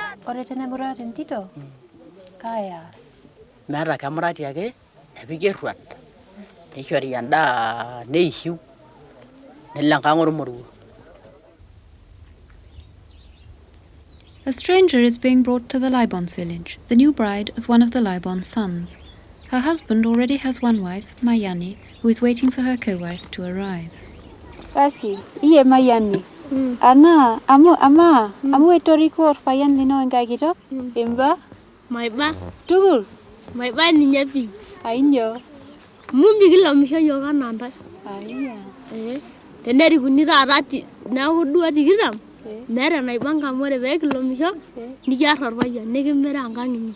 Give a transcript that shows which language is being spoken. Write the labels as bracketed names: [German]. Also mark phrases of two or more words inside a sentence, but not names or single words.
[Masai] Ore tenemurat entito, kaayas. Meeta kemurati ake nepiki erruat neishori endaa neishiu nelo enkang ormoruo. [English] A stranger is being brought to the Libon's village, the new bride of one of the Libon's sons. Her husband already has one wife, Mayani, who is waiting for her co-wife to arrive. [Masai] Basi, iye Mayani. Ana, amu etoriko orpayian lino enkai kitok? Imba? Maiba. Tugul? Maiba ninye pi. Ainyo? Mumbi kilamisho yiok anaa ntae. Aiya. Tenerikuni taata neeku duo tikitam, meeta enaibanga amu ore pee kilamisho nikiarr orpayian nikimira enkang inyi.